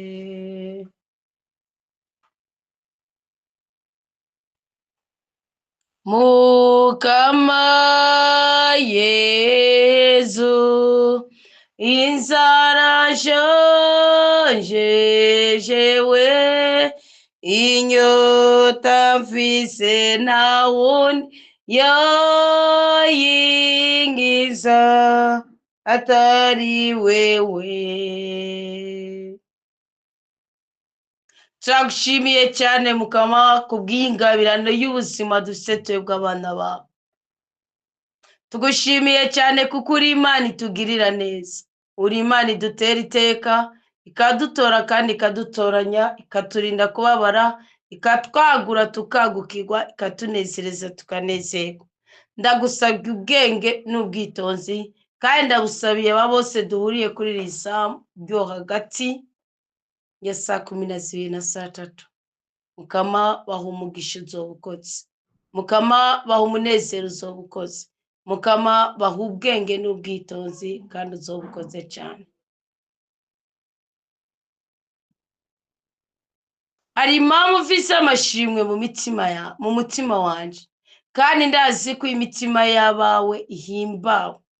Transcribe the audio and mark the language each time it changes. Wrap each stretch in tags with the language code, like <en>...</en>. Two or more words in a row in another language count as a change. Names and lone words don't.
<rn>Mukama Yezu, inzara nshonje jewe, inyota mfise nta wundi yoyinkiza atari wewe. Turagushimiye cyane Mukama kubw'ingabirano y'ubuzima dufite twebwe abana bawe. Tugushimiye cyane kuko uri Imana itugirira neza, uri Imana idutera iteka, ikadutora kandi ikadutoranya, ikaturinda kubabara, ikatwagura tukagukirwa, ikatunezereza tukanezerwa. Ndagusabye ubwenge n'ubwitonzi, kandi ndagusabiye aba bose duhuriye kuri iri samu ryo hagati ya saa 12 na saa 3. Mukama baha umugisha uzobukoze, Mukama baha umunezero uzobukoze, Mukama baha ubwenge n'ubwitonzi kandi uzobukoze cyane. Hari impamvu ufise amashimwe mu mutima wanje, kandi ndazi ko imitima y'abawe ihimbawe.</rn>